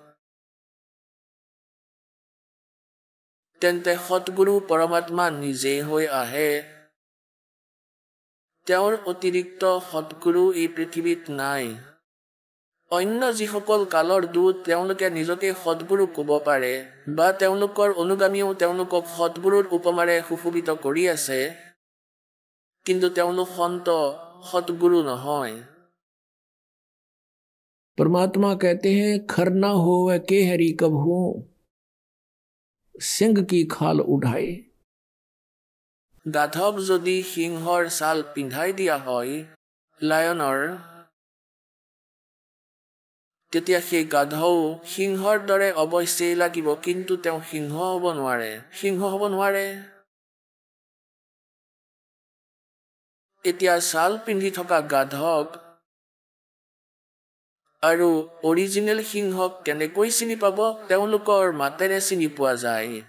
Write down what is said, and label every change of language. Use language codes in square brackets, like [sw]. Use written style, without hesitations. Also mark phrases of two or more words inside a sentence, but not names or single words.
[as] তেন্তে সৎগুৰু পৰমাত্মা নিজে হৈ আহে তেওঁৰ অতিৰিক্ত সৎগুৰু এই পৃথিৱীত নাই অন্য যিসকল কালৰ দূত তেওঁলোকে নিজকে সৎগুৰু ক'ব পাৰে বা তেওঁলোকৰ অনুগামীও তেওঁলোকক সৎগুৰুৰ উপমাৰে সুশোভিত কৰি আছে কিন্তু তেওঁলোক সন্ত সৎগুৰু নহয় [hi] परमात्मा कहते हैं खरना हो वह के हरि कभू सिंह की खाल उठाए [as] গাধক যদি সিংহৰ ছাল পিন্ধাই দিয়া হয় লায়নৰ তেতিয়া সেই গাধও সিংহৰ দৰে অৱশ্যেই লাগিব কিন্তু তেওঁ সিংহ হ'ব নোৱাৰে এতিয়া ছাল পিন্ধি থকা গাধক আৰু অৰিজিনেল সিংহক কেনেকৈ চিনি পাব তেওঁলোকৰ মাতেৰে চিনি পোৱা যায়